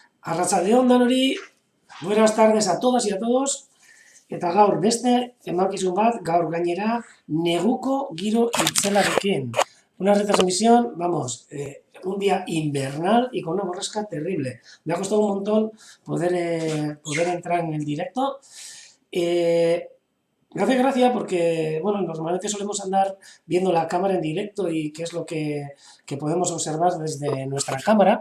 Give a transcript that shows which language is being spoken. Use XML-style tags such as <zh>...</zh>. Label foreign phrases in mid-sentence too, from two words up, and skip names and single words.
<eu>Arratsaldeon danori,</eu> <es>buenas tardes a todas y a todos.</es> <eu>Eta gaur beste emankizun bat, gaur gainera neguko giro itzelarekin.</eu> <es>Una retransmisión, vamos, un día invernal y con una borrasca terrible. Me ha costado un montón poder entrar en el directo. Me hace gracia porque, bueno, normalmente solemos andar viendo la cámara en directo y qué es lo que podemos observar desde nuestra cámara.</es>